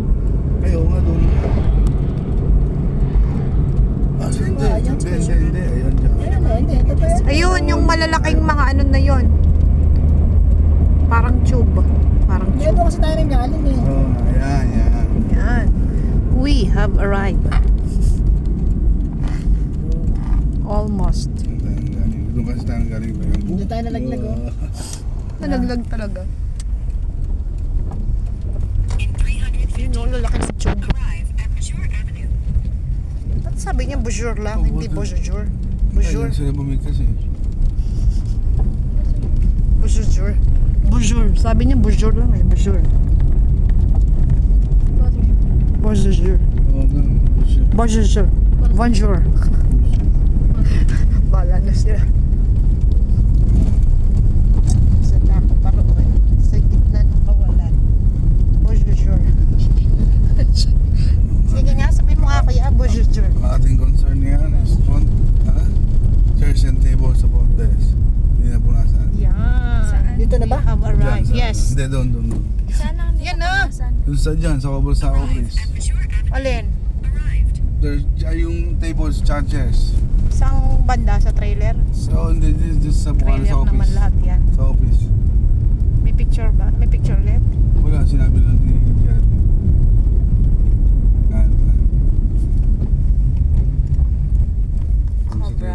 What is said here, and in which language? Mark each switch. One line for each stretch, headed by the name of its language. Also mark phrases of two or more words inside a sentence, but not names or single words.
Filipino: Ayaw nga doon. Hindi. Ayan dyan. Hindi. Ito pa yan. Ayun, yung malalaking mga ano na yon. Parang tube. Parang Hindi, tube. ito kasi tayo nanggaling eh. Ayan. Yan.
English: We have arrived. Almost.
Filipino: Doon kasi tayo galing. Hindi tayo nalaglag oh. Nalaglag talaga.
English: In 300 feet,
Filipino: Yun yung lalaking tube.
English: arrive at Missouri Avenue.
Filipino: Ba't sabi niya bonjour lang, hindi bonjour? Bonjour. Bonjour. Sila bumigkas eh. Bonjour. Bonjour. Sabi niya bonjour lang eh. Bonjour. Bonjour. Oo, ganun. Bonjour. Bonjour. Bala na sila. Sila ako paroon sa gitna ng kawalan. Bonjour. Sige nga, sabi mo nga kuya, bonjour. Ang ating concern yan is
English: chairs and tables
Filipino: sa Pontes. Hindi na punasan. Yan. Dito na ba?
English: We have arrived. Yes.
Filipino: Hindi, doon. Sana hindi Yan na. Doon sa dyan, sa sa office.
English: At Missouri Avenue.
Filipino: Alin?
English: Arrived. There's yung tables, chairs.
Filipino: Isang banda sa trailer? So, hindi, just sa buwan Trailer sa office. naman lahat yan. Sa office. May picture ba? May picture ulit? Wala, sinabi lang ni Jared. Cobra.